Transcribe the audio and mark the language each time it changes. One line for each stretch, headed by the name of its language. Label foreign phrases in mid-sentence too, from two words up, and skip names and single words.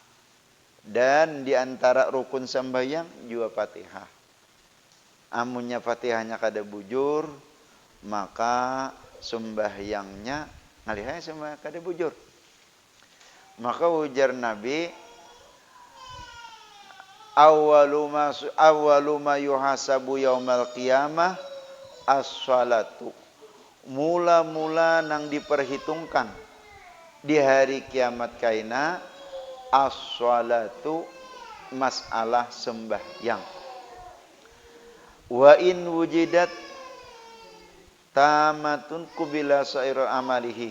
Banjar: Dan diantara rukun sembahyang juga Fatihah. Amunnya Fatihahnya kada bujur, maka sembahyangnya ngalihai sembahyang kada bujur. Maka ujar Nabi,
Arabic: أول ما يحاسب يوم القيامة الصلاة.
Banjar: Mula-mula nang diperhitungkan di hari kiamat kaina as-salatu, masalah sembahyang.
Arabic: وإن وجدت تامة قبل سائر عمله.